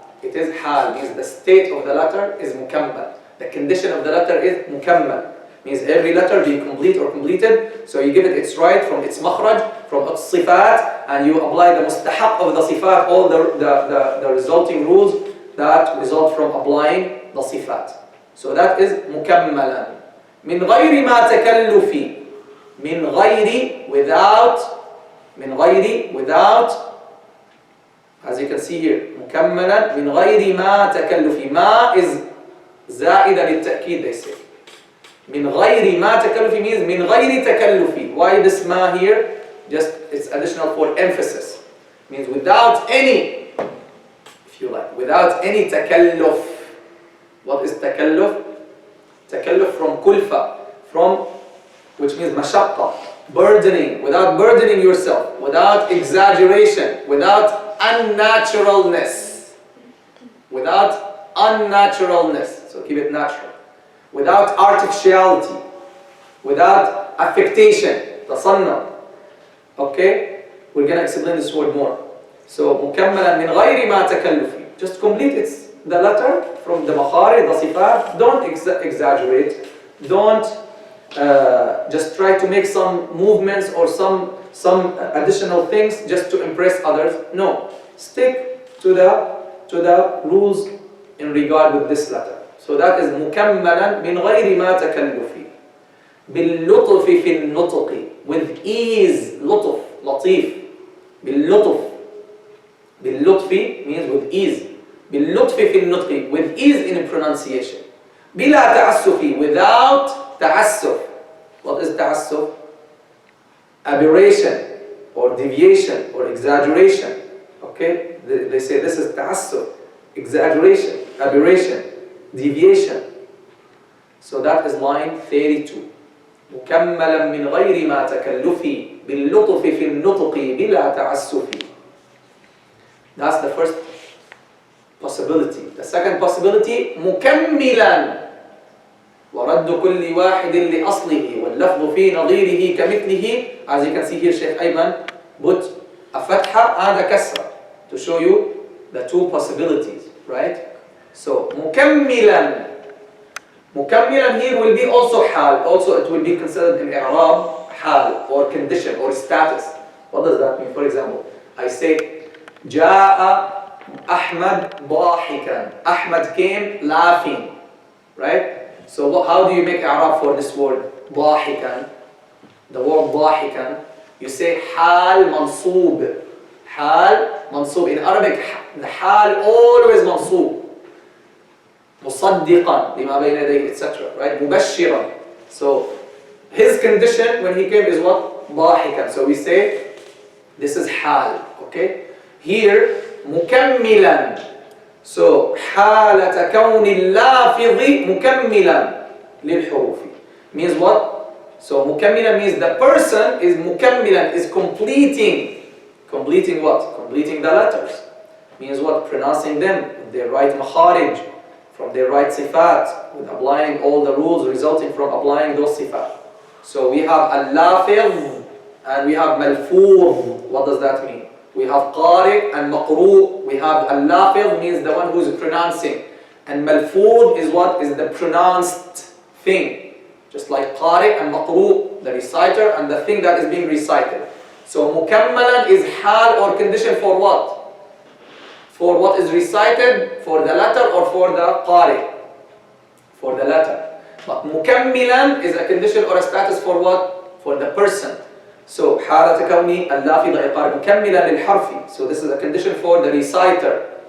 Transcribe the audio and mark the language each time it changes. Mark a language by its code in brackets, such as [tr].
[en] It is حال, means the state of the letter is مكمل. The condition of the letter is مكمل, means every letter being complete or completed. So you give it its right from its makhraj, from its صفات, and you apply the mustahaq of the صفات, all the resulting rules that result from applying the صفات. So that is مكملا. [ar] من غير ما تكلف. من غير, without. من غير, without. [en] As you can see here, [ar] مكملا من غير ما تكلف. ما is زائدة للتأكيد, [en] they say. [ar] من غير ما تكلف means من غير تكلف. [en] Why this ma here? Just it's additional for emphasis. Means without any, if you like, without any takalluf. What is takalluf? Takalluf from kulfa, from, which means mashaqqa, burdening, without burdening yourself, without exaggeration, without unnaturalness. Without unnaturalness. So keep it natural. Without artificiality, without affectation, tasanna. Okay? We're going to explain this word more. [ar] So, مكملا من غير ما تكلف. [en] Just complete the letter from the makharij, the sifat. Don't exaggerate. Don't just try to make some movements or some additional things just to impress others. No. Stick to the rules in regard with this letter. [ar] So that is مكملا من غير ما تكلف باللطف في النطق, [en] with ease. [ar] لطف, لطيف. باللطف. [en] باللطف means with ease. [ar] باللطف في النطق, [en] with ease in pronunciation. [ar] بلا تعسف, without تعسف. [en] What is تعسف? Aberration or deviation or exaggeration. Okay, they say this is تعسف, exaggeration, aberration, deviation. So that is line 32. [ar] مكملا من غير ما تكلف باللطف في النطق بلا تعسف. [en] That's the first possibility. The second possibility [ar] مكملا ورد كل واحد لأصله واللفظ في نظيره كمثله. [en] As you can see here, Sheikh Ayman put a fatha and a kasra to show you the two possibilities, right? So مكملا, مكملا here will be also حال. Also it will be considered in i'rab حال or condition or status. What does that mean? For example, I say [ar] جاء أحمد ضاحكا. [en] Ahmad came laughing, right? So how do you make i'rab for this word ضاحكا? The word ضاحكا, you say [ar] حال منصوب. حال منصوب. [en] In Arabic, the حال always منصوب. [ar] مصدقا لما بين يديه, etc. Right? مبشرا. [en] So his condition when he came is what? [ar] ضاحكا. [en] So we say this is حال. Okay? Here مكملا. [ar] So حالة كون اللافظ مكملا للحروف [en] means what? So مكملا means the person is مكملا, is completing. Completing what? Completing the letters. Means what? Pronouncing them with their right makharij, from their right sifat, with applying all the rules resulting from applying those sifat. So we have al-lafidh and we have malfudh. What does that mean? We have qari and maqru. We have al-lafidh means the one who is pronouncing, and malfudh is what? Is the pronounced thing. Just like qari and maqru, the reciter and the thing that is being recited. So mukammalan is hal or condition for what? For what is recited, for the letter or for the qari? For the letter. But mukammilan is a condition or a status for what? For the person. [ar] So حالة كوني اللافظ إقار مكملا للحرف. [en] So this is a condition for the reciter.